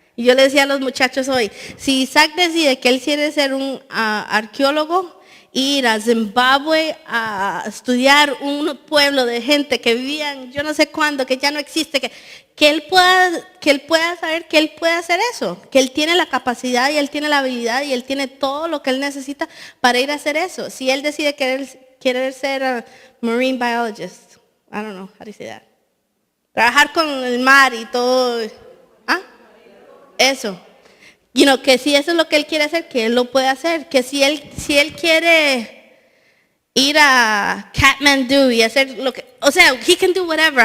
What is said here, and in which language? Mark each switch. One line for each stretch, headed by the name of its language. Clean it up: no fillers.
Spanish: Y yo le decía a los muchachos hoy, si Isaac decide que él quiere ser un arqueólogo, ir a Zimbabue a estudiar un pueblo de gente que vivían yo no sé cuándo, que ya no existe, que él pueda saber que él puede hacer eso, que él tiene la capacidad y él tiene la habilidad y él tiene todo lo que él necesita para ir a hacer eso. Si él decide querer ser
English: a marine biologist, I don't know how to say that.
Spanish: Trabajar con el mar y todo. ¿Ah? Eso. Que si eso es lo que él quiere hacer, que él lo puede hacer. Que si él quiere ir a Kathmandu y hacer lo que, o sea,
English: he can do whatever.